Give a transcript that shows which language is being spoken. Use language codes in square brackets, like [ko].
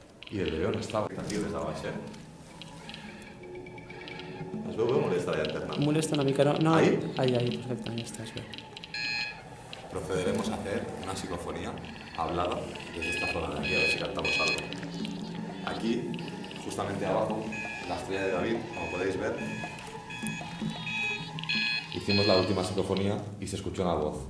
[es] Y el león estaba tío desde abajo, ¿eh? [ca] Es veu molesta la llanterna. Em molesta una mica, no? No. [es] Ahí? Ahí, [ca] perfecte, ja està, és bé. [es] Procederemos a hacer una psicofonía hablada desde esta zona de aquí, a ver si cantamos algo. Aquí, justamente abajo, la estrella de David, como podéis ver, hicimos la última psicofonía y se escuchó una voz.